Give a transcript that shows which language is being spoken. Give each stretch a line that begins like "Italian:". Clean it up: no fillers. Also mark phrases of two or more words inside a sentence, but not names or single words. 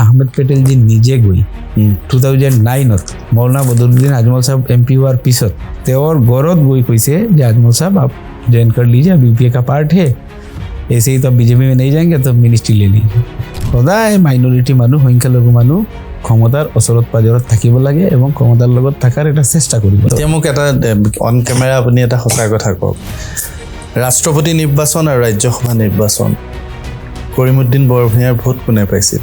Assamese: পেটেলজী নিজে গৈ 2009ত মৌলানা বদৰুদ্দিন আজমল সাহেব MP হোৱাৰ পিছত তেওঁৰ ঘৰত গৈ কৈছে যে আজমল সাহেব
Hindi: आप ज्वाइन कर लीजिए, BPA का पार्ट है, ऐसे ही तो BJP में नहीं जाएंगे तो मिनिस्ट्री ले लीजिए।
Assamese: সদায় মাইনৰিটি মানুহ সংখ্যালঘু মানুহ ক্ষমতাৰ ওচৰত পাজৰত থাকিব লাগে এবং ক্ষমতাৰ লগত থকাৰ এটা চেষ্টা কৰিব। এতিয়া মোক এটা
English: on camera
Assamese: আপুনি এটা সঁচা কথা কওক, ৰাষ্ট্ৰপতি নিৰ্বাচন আৰু ৰাজ্যসভা নিৰ্বাচন কৰিমুদ্দিন বৰভূঞাৰ ভোট কোনে পাইছিল?